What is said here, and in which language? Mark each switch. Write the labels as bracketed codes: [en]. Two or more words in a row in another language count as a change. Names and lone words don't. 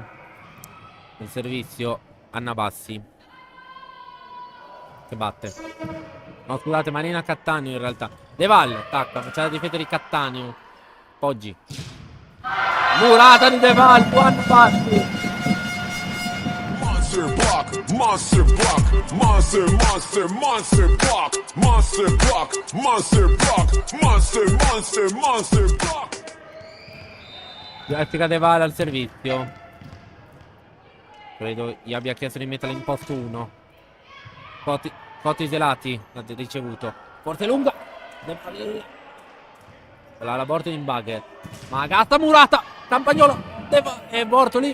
[it] Il servizio Anna Bassi che batte. No, scusate, Marina Cattaneo in realtà. De Valle attacca, c'è la difesa di Cattaneo. Poggi. Murata di De Valle, Anna Bassi. [en] Monster block, monster block, monster, monster, monster block, monster block, monster block, monster, monster, monster block. [it] Jessica De Valle al servizio. Credo gli abbia chiesto di metterla in posto 1. Coti Zelati ha ricevuto. Forte lunga. La Bortoli in bugger. Magazza Murata. Campagnolo. E Bortoli.